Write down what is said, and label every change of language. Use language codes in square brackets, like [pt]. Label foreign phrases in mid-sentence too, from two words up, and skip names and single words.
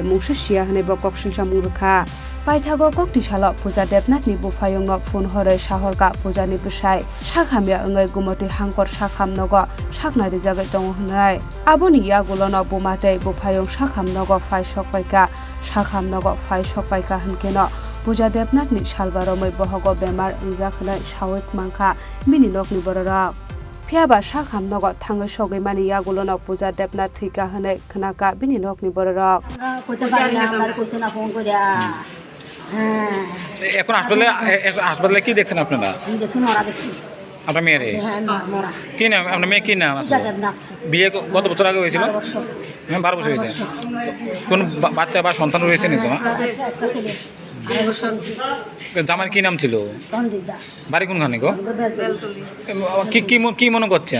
[trp] Mungsa Shia Hune Bo Koksilsa Murukha Paithago Kokti Salo Puja Debnat ni Bufayongno Phone Hore Shahorka Puja ni Busai Shakhamya Ungai Gumoti Hangkor Shakham Nogo Shakna Rijagai Tongo Hunai Aboni Yagulono Bumate Bufayong Shakham Nogo Fai Shokpaika Shakham Nogo Fai Shokpaika Hankeno Puja Debnat ni Salbaromoi Bohogo Bemar Unjakhlai Shawik Mangkha Bini Lokni Bororok Phiaba Shakham Nogo Thangai Shogai Mani Yagulono Puja Debnat Thika Hane Khnaka Bini Lokni Bororok [bn] এখন হাসপাতালে কি দেখছেন আপনারা আপনার মেয়ের কি নাম আপনার মেয়ে কি নাম বিয়ে কত বছর আগে হয়েছিল 12 বছর হয়েছে কোন বাচ্চা বা সন্তান রয়েছে নাকি তোমার জামার কি নাম ছিল বাড়ি কোনখানে গো কি মনে করছেন